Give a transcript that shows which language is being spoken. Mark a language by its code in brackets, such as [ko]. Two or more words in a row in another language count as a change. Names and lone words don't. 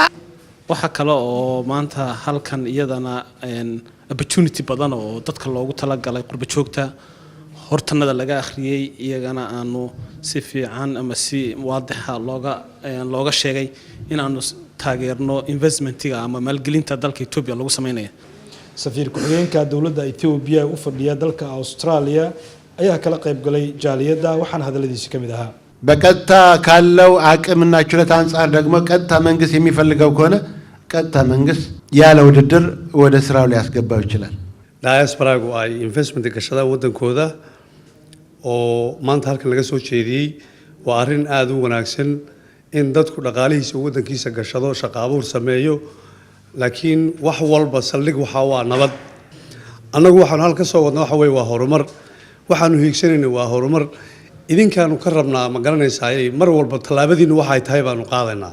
[so] waxa kale oo maanta halkan iyadana opportunity badan oo dadka loogu talagalay qurba joogta hortanada laga akhriyay iyagana aanu si fiican ama si waadixa looga sheegay in aanu taageerno investmentiga ama maalgelinta dalka Itoobiya lagu sameeyo. safiir ku-xigeenka dawladda Itoobiya u fadhiya dalka Australia ayaa kala qayb galay jaaliyadda waxaan hadaladiisa kamid ahaa [am] በቀጥታ ካለው አቅምና ችሎታ አንፃር ደግሞ ቀጥታ መንግስት የሚፈልገው ከሆነ ቀጥታ መንግስት ያለ ውድድር ወደ ስራው ሊያስገባው ይችላል። [so] diasporagu ay investment gashada wadankooda oo maanta halkan laga soo jeediyay waa arrin aad u wanaagsan in dadku dhaqaalihiisa wadankiisa gashado shaqo abuur sameeyo laakiin wax walba saldhig waxa waa nabad. annagu waxaan halka soo wadnaa waxa weey waa horumar waxaanu hiigsanayna waa horumar idinkaanu ka rabnaa ma garanaysaa mar walba talaabadiina waxa ay tahay baanu qaadaynaa.